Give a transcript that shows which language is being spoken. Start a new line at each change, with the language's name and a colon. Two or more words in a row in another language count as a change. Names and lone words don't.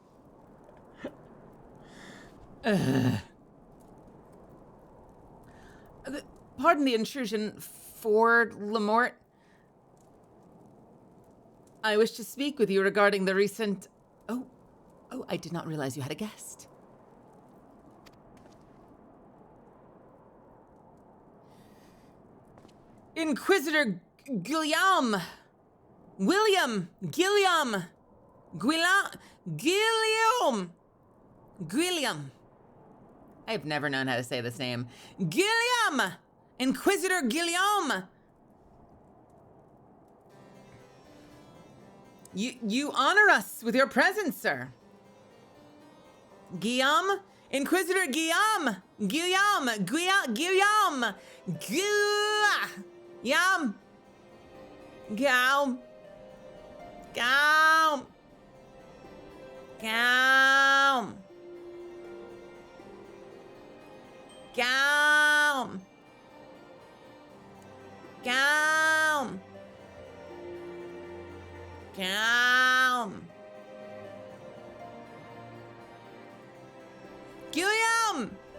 English: Pardon the intrusion, Ford Lamort. I wish to speak with you regarding the recent... Oh, I did not realize you had a guest. Inquisitor Guillaume. William. Guillaume. Guillaume. I have never known how to say this name. Guillaume! Inquisitor Guillaume! You honor us with your presence, sir. Guillaume? Inquisitor Guillaume! Guillaume! Guillaume! Guillaume! Guillaume! Guillaume! Guillaume! Gown. Gown. Gown. Guillaume!